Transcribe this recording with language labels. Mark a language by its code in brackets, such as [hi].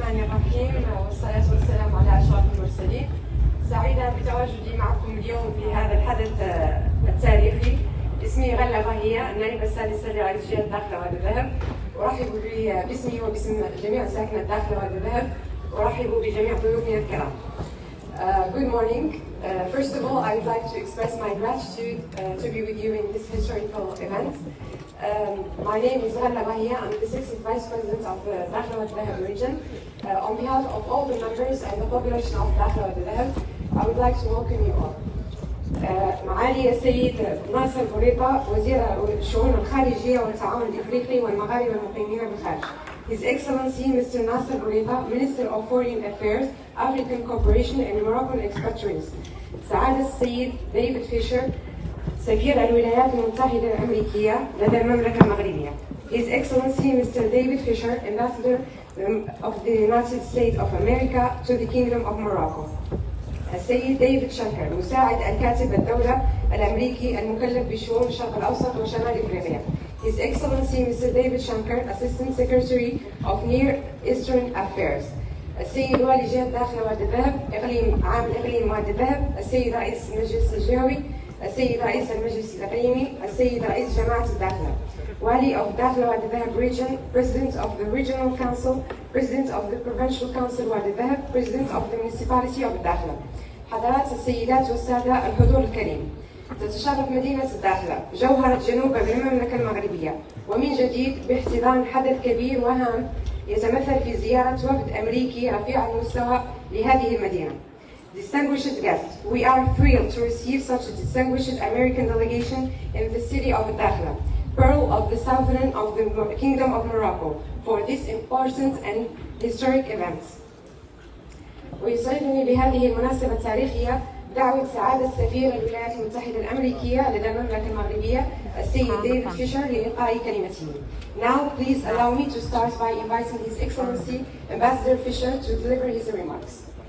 [ar] الرحيم والصلاة والسلام على أشرف المرسلين. سعيدة بتواجدي معكم اليوم في هذا الحدث التاريخي. اسمي غلة باهية، النائبة السادسة لرئيس جهة الدخلة والذهب. أرحب باسمي وباسم جميع ساكنة الدخلة والذهب. أرحب بجميع ضيوفنا الكرام. [en] Good morning. First of all, I would like to express my gratitude to be with you in this historical event. My name is Ghalla Bahia. I'm the 6th Vice President of the Dakhla wa Dhahab region. On behalf of all the members and the population of Dakhla wa Dhahab, I would like to welcome you all. [ar] معالي السيد ناصر بوريطة وزير الشؤون الخارجية والتعاون الإفريقي والمغاربة المقيمين بالخارج. [en] His Excellency Mr. Nasser Bourita, Minister of Foreign Affairs, African Cooperation and Moroccan Expatriates. [ar] سعادة السيد ديفيد فيشر سفير الولايات المتحدة الامريكيه لدى المملكة المغربية. [en] His Excellency Mr. David Fisher, Ambassador of the United States of America to the Kingdom of Morocco. [ar] السيد ديفيد شنكر مساعد الكاتب الدولة الامريكي المكلف بشؤون الشرق الاوسط وشمال افريقيا. [en] His Excellency Mr. David Shankar, Assistant Secretary of Near Eastern Affairs. [ar] السيد والي جهة الداخلة وادي الذهب، إقليم عام الإقليم وادي الذهب، السيد رئيس المجلس الجهوي، السيد رئيس المجلس الإقليمي، السيد رئيس جماعة الداخلة. [en] والي of Dakhla وادي الذهب Region, President of the Regional Council, President of the Provincial Council وادي الذهب, President of the Municipality of الداخلة. [ar] حضرات السيدات والسادة الحضور الكريم. تتشرف مدينة الداخلة جوهرة جنوب المملكة المغربية ومن جديد باحتضان حدث كبير وهام يتمثل في زيارة وفد أمريكي رفيع المستوى لهذه المدينة. [en] Distinguished guests, we are thrilled to receive such a distinguished American delegation in the city of Dakhla, pearl of the southern of the Kingdom of Morocco, for this important and historic event. [ar] ويسعدني بهذه المناسبة التاريخية دعوة سعادة سفير الولايات المتحدة الأمريكية لدى المملكة المغربية السيد ديفيد فيشر لإلقاء كلمته. [en] Now please allow me to start by inviting His Excellency Ambassador Fisher to deliver his remarks.